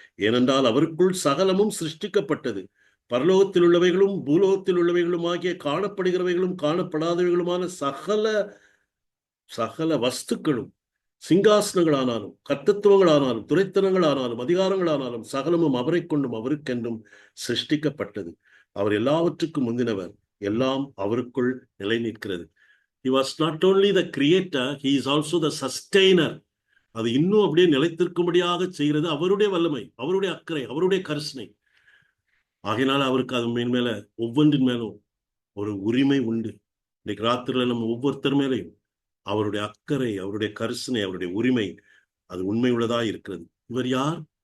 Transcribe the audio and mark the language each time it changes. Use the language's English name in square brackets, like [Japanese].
[Tamil] ஏனென்றால் அவருக்குள் சகலமும் சிருஷ்டிக்கப்பட்டது, பரலோகத்தில் உள்ளவைகளும் பூலோகத்தில் உள்ளவைகளும் ஆகிய காணப்படுகிறவைகளும் காணப்படாதவைகளுமான சகல சகல வஸ்துக்களும், சிங்காசனங்களானாலும் கர்த்தத்துவங்களானாலும் துரைத்தனங்களானாலும் அதிகாரங்களானாலும் சகலமும் அவரை கொண்டும் அவருக்கென்றும் சிருஷ்டிக்கப்பட்டது. அவர் எல்லாவற்றுக்கும் முந்தினவர், எல்லாம் அவருக்குள் நிலை நிற்கிறது. [English] He was not only the creator, he is also the sustainer. [Tamil] அது இன்னும் அப்படியே நிலைத்திருக்கும்படியாக செய்கிறது அவருடைய வல்லமை, அவருடைய அக்கறை, அவருடைய கரிசனை. ஆகையினால அவருக்கு அது மேல ஒவ்வொன்றின் மேலும் ஒரு உரிமை உண்டு. இன்னைக்கு ராத்திரில நம்ம ஒவ்வொருத்தர் மேலையும் அவருடைய அக்கறை, அவருடைய கரிசனை, அவருடைய உரிமை, அது உண்மை உள்ளதா இருக்கிறது. இவர் யார்?